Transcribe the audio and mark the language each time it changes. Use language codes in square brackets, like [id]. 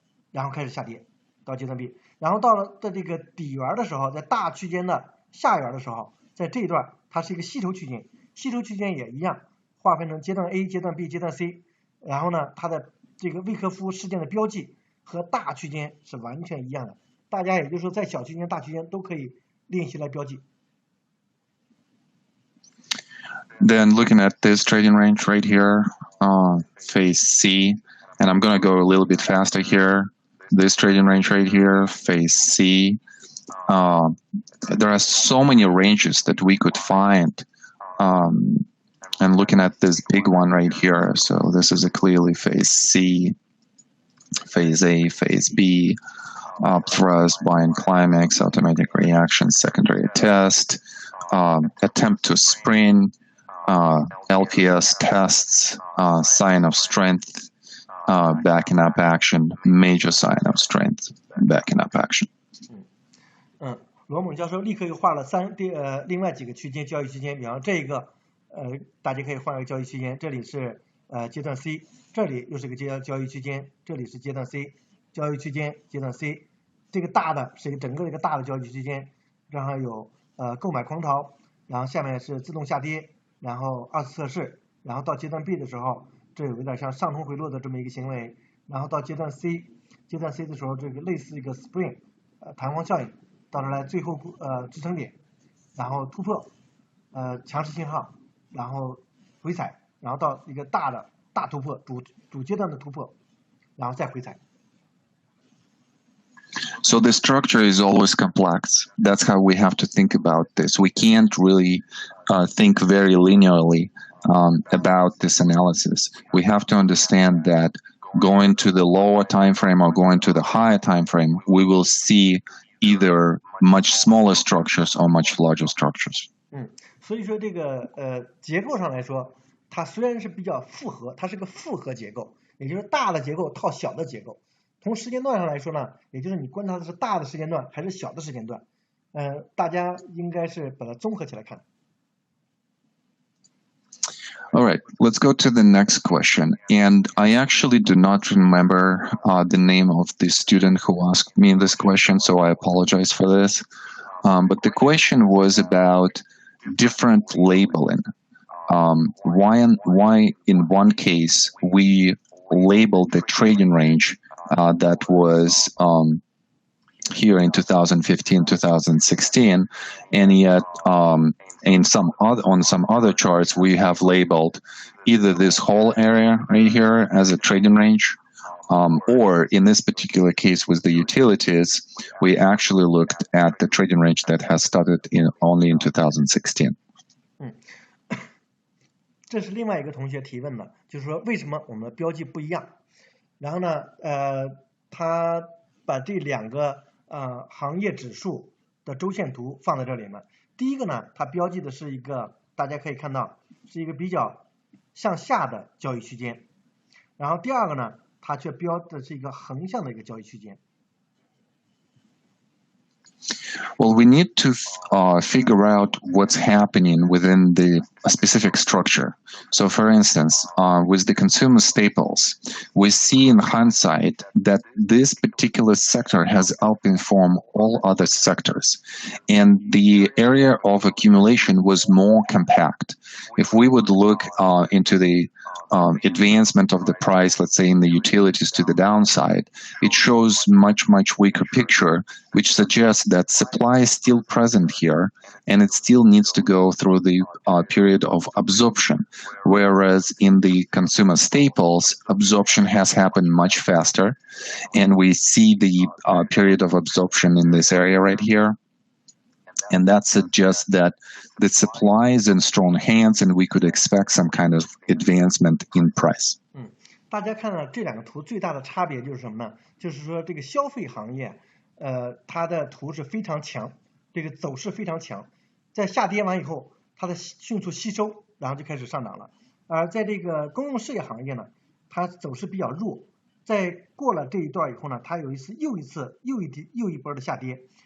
[zh] 然后开始下跌到阶段 B， 然后到了这个底缘的时候，在大区间的下缘的时候，在这一段它是一个吸筹区间，吸筹区间也一样划分成阶段 A、阶段 B、阶段 C， 然后呢它的这个魏科夫事件的标记和大区间是完全一样的，大家也就是说在小区间、大区间都可以练习来标记。 [en] Then looking at this trading range right here, phase C, and I'm going to go a little bit faster here. This trading range right here, phase C. There are so many ranges that we could find. And looking at this big one right here, so this is a clearly phase C, phase A, phase B, upthrust, buying climax, automatic reaction, secondary test, attempt to spring, LPS tests, sign of strength, backing up action, major sign of strength, backing up action. [zh] 罗猛教授立刻又画了另外几个区间交易区间，比方这个大家可以换一个交易区间，这里是阶段 C， 这里又是个交易区间，这里是阶段 C， 交易区间阶段 C， 这个大的是整个一个大的交易区间，然后有购买狂潮，然后下面是自动下跌，然后二次测试，然后到阶段 B 的时候，这有点像上冲回落的这么一个行为，然后到阶段 C， 阶段 C 的时候，这个类似一个 spring 弹簧效应，到这来最后支撑点，然后突破强势信号，然后回踩，然后到一个大突破主阶段的突破，然后再回踩。 [en] So the structure is always complex. That's how we have to think about this. We can't really think very linearly about this analysis. We have to understand that going to the lower time frame or going to the higher time frame, we will see either much smaller structures or much larger structures. [zh] 所以说这个结构上来说，它虽然是比较复合，它是个复合结构，也就是大的结构套小的结构。从时间段上来说呢，也就是你观察的是大的时间段还是小的时间段，大家应该是把它综合起来看。 [en] All right, let's go to the next question. And I actually do not remember the name of the student who asked me this question, so I apologize for this. But the question was about different labeling. Why in one case we labeled the trading range that was here in 2015, 2016, and yet on some other charts we have labeled either this whole area right here as a trading range, or in this particular case with the utilities, we actually looked at the trading range that has started only in 2016. [zh] 这是另外一个同学提问的，就是说为什么我们的标记不一样？然后呢，他把这两个行业指数的周线图放在这里了。第一个呢，它标记的是一个大家可以看到是一个比较向下的交易区间。然后第二个呢，它却标的是一个横向的一个交易区间。 [en] Well, we need to figure out what's happening within the specific structure. So, for instance, with the consumer staples, we see in hindsight that this particular sector has outperformed all other sectors, and the area of accumulation was more compact. If we would look into the advancement of the price, let's say in the utilities to the downside, it shows much weaker picture, which suggests that supply is still present here, and it still needs to go through the period of absorption. Whereas in the consumer staples, absorption has happened much faster, and we see the period of absorption in this area right here. And that suggests that the supply is in strong hands, and we could expect some kind of advancement in price. [zh] 大家看到这两个图最大的差别就是什么呢？就是说这个消费行业，它的图是非常强，这个走势非常强，在下跌完以后，它的迅速吸收，然后就开始上涨了。而在这个公用事业行业呢，它走势比较弱，在过了这一段以后呢，它有又一波的下跌。